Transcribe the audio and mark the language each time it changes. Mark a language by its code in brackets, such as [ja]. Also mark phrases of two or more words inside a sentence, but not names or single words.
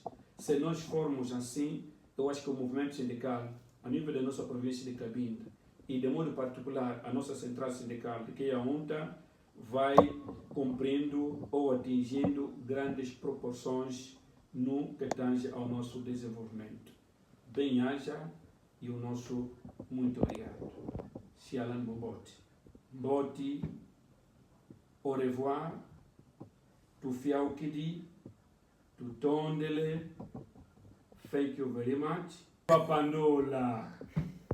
[pt] Se nós formos assim, eu acho que o movimento sindical, a nível da nossa província de Cabinda, e de modo particular a nossa central sindical, que é a UNTA, vai cumprindo ou atingindo grandes proporções no que tange ao nosso desenvolvimento. Bem-haja e o nosso muito obrigado. [kg] Xialan Bobote. Boti, [fr] au revoir, [kg] tu fiau kidi, tu tondele, [en] thank you very much. Papandola.